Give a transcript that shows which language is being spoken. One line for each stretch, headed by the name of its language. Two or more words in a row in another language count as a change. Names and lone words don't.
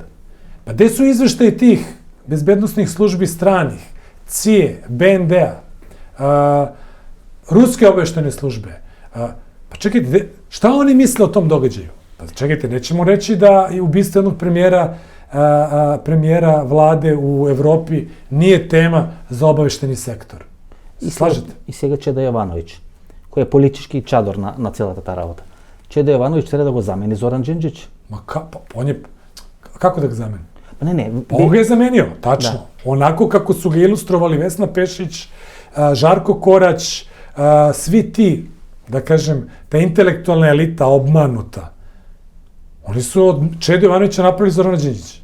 Serbian: Pa gde su izveštaji tih bezbednosnih službi stranih, CIA, BND-a, ruske obaveštajne službe? Pa čekajte, šta oni misle o tom događaju? Pa čekajte, nećemo reći da je ubistvo jednog premijera vlade u Evropi nije tema za obavešteni sektor. Slažete?
Macedonian: I сега Чеда Јовановиќ, кој е политички чадор на целата та работа. Чеда Јовановиќ треба да го замени Зоран Đinđić.
Serbian: Ma on je, kako da ga zameni? Pa ne. On ga je zamenio, tačno. Da. Onako kako su ga ilustrovali Vesna Pešić, Žarko Korać, svi ti, da kažem, ta intelektualna elita obmanuta. Oni su od Čede Jovanovića napravili Zorana Đinđića.